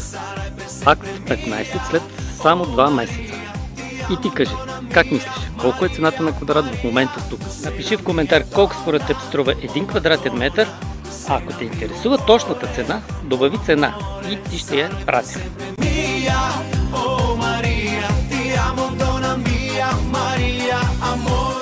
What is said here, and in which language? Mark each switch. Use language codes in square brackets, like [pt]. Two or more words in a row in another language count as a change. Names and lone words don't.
[bg] Акт 15 след само 2 месеца. И ти кажи, как мислиш, колко е цената на квадрат в момента тук? Напиши в коментар колко според теб струва 1 квадратен метър, а ако те интересува точната цена, добави цена и ти ще я пратим. [it] Maria, oh Maria, ti amo, donna mia, Maria, amore.